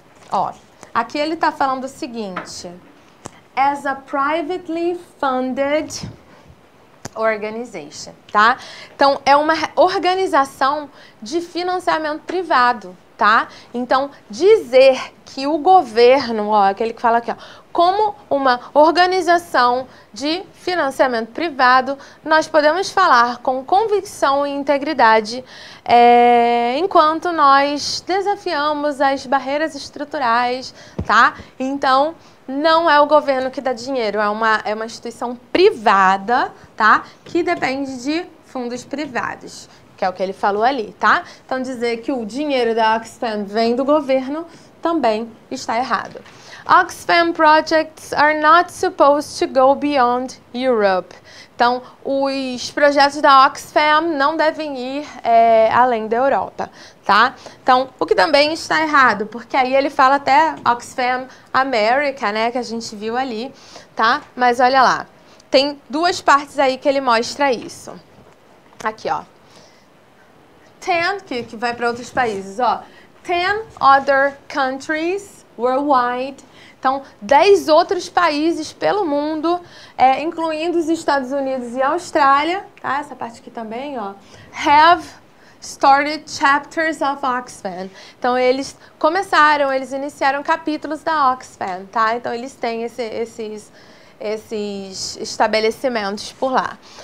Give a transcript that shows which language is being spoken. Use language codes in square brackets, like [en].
[pt] Ó, aqui ele está falando o seguinte. [en] As a privately funded organization, tá? [pt] Então, é uma organização de financiamento privado, tá? Então, dizer que o governo, ó, aquele que fala aqui, ó, como uma organização de financiamento privado, nós podemos falar com convicção e integridade enquanto nós desafiamos as barreiras estruturais, tá? Então, não é o governo que dá dinheiro, é uma instituição privada, tá? Que depende de fundos privados, que é o que ele falou ali, tá? Então, dizer que o dinheiro da Oxfam vem do governo também está errado. [en] Oxfam projects are not supposed to go beyond Europe. [pt] Então, os projetos da Oxfam não devem ir além da Europa, tá? Então, o que também está errado, porque aí ele fala até Oxfam America, né, que a gente viu ali, tá? Mas olha lá, tem duas partes aí que ele mostra isso. Aqui, ó. 10, que vai para outros países, ó. 10 [en] other countries worldwide. [pt] Então, 10 outros países pelo mundo, incluindo os Estados Unidos e a Austrália, tá? Essa parte aqui também, ó. [en] Have started chapters of Oxfam. [pt] Então, eles iniciaram capítulos da Oxfam, tá? Então, eles têm esses estabelecimentos por lá.